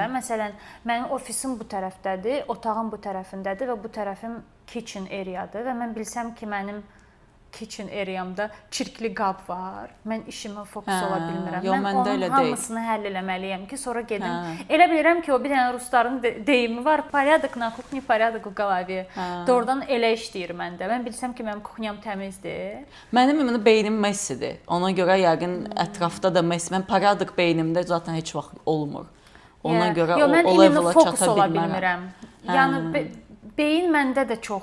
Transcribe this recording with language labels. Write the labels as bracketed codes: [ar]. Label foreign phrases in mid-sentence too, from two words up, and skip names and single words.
[az] Məsələn, mənim ofisim bu tərəfdədir, otağım bu tərəfindədir və bu tərəfim [en] kitchen areadır [az] və mən bilsəm ki, mənim [en] kitchen areamda [az] çirkli qab var. Mən işimə fokus ola bilmirəm. Mən onun hamısını həll eləməliyəm ki, sonra gedim. Elə bilirəm ki, o bir dənə rusların deyimi var. [ru] Порядок на кухне, порядок в голове. [az] Doğrudan elə işləyir məndə. Mən bilsəm ki, mənim kuxnyam təmizdir. Mənim beynim messidir. Ona görə yəqin ətrafda da mess. Mən порядок beynimdə zaten heç vaxt olmur. Ona görə o level'a çata bilmirəm. Yəni beyin məndə də çox.